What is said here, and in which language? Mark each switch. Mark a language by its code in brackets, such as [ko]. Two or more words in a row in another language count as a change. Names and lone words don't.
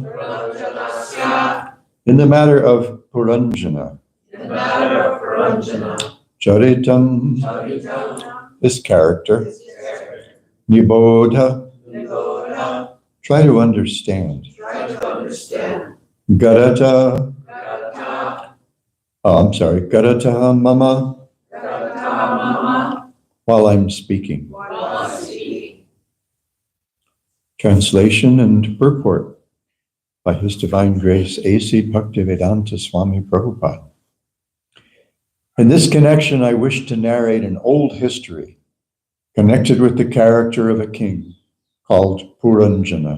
[sa] Puranjanasya, [en] in the matter of puranjana, in the matter of Puranjana. [sa] charitam, Charitam, [en] this character, his character. [sa] nibodha, Nibodha, [en] try to understand, try to understand. [sa] garata, Gadata, गरत मम, गदत मम, [en] while I'm speaking. while speaking. Translation and purport by His Divine Grace A.C. Bhaktivedanta Swami Prabhupada. In this connection, I wish to narrate an old history connected with the character of a king called Puranjana.